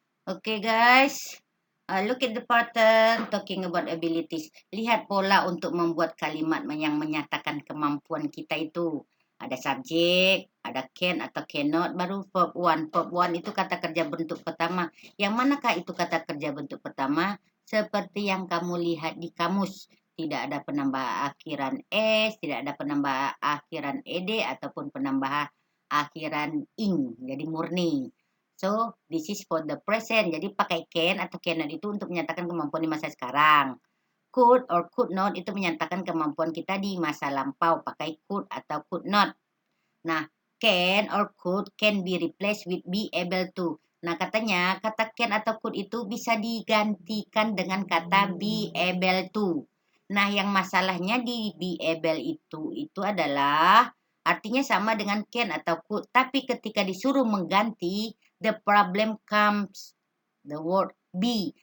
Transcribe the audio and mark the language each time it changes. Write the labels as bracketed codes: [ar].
[id] Oke, guys. [en] Look at the pattern talking about abilities. [id] Lihat pola untuk membuat kalimat yang menyatakan kemampuan kita itu. Ada subjek, ada can atau cannot, baru verb one. Verb one itu kata kerja bentuk pertama. Yang manakah itu kata kerja bentuk pertama? Seperti yang kamu lihat di kamus. Tidak ada penambah akhiran s, tidak ada penambah akhiran ed, ataupun penambah akhiran ing. Jadi murni. [en] So, this is for the present. [id] Jadi pakai can atau cannot itu untuk menyatakan kemampuan di masa sekarang. [en] Could or could not [id] itu menyatakan kemampuan kita di masa lampau. Pakai could atau could not. [en] Nah, can or could can be replaced with be able to. [id] Nah, katanya kata can atau could itu bisa digantikan dengan kata be able to. Nah, yang masalahnya di be able itu adalah artinya sama dengan can atau could. Tapi ketika disuruh mengganti, [en] the problem comes the word be.